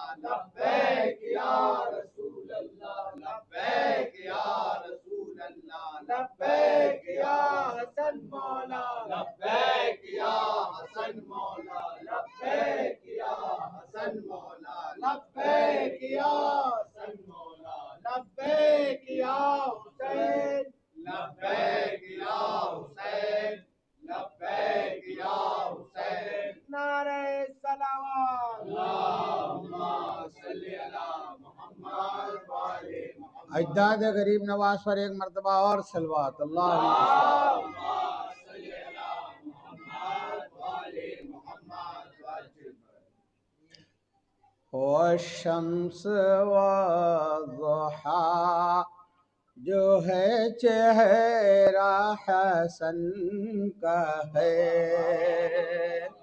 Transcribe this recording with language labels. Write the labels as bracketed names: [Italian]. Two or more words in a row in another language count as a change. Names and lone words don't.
[Arabic] لبيك يا رسول الله، لبيك يا رسول الله، لبيك يا حسن مولى، لبيك يا حسن مولى، لبيك يا حسن مولى، لبيك يا حسن مولى، لبيك يا حسين، لبيك يا حسين، لبيك يا حسين. [Urdu] نعرہ صلوات. [Arabic] اللهم صل على محمد [Urdu] و اجداد غریب نواز پر ایک مرتبہ اور صلوات اللہ. [Arabic] والشمس وضحاها [Urdu] جو ہے چہرہ حسن کا ہے.